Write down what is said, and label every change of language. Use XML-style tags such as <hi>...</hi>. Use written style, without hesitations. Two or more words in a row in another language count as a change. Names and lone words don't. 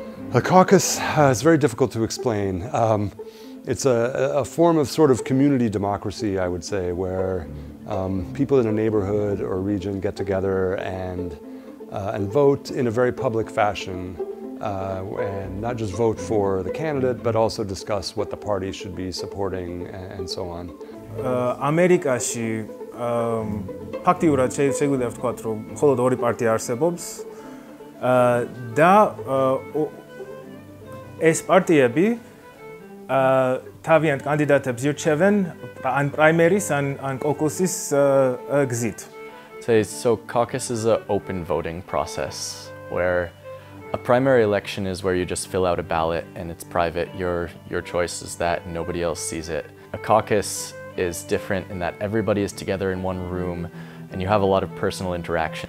<en>A caucus is very difficult to explain. It's a form of sort of community democracy, I would say, where people in a neighborhood or region get together and vote in a very public fashion, and not just vote for the candidate, but also discuss what the party should be supporting and so on.</en> <ka>ამერიკაში ფაქტიურად შეგვიძლია ვთქვათ, რომ მხოლოდ ორი პარტია არსებობს და ეს პარტიები თავიანთ კანდიდატებს ირჩევენ ან პრაიმერის ან კოკუსის გზით.</ka> <en>So caucus is an open voting process where a primary election is where you just fill out a ballot and it's private. Your choice is that and nobody else sees it. A caucus is different in that everybody is together in one room and you have a lot of personal interaction.</en>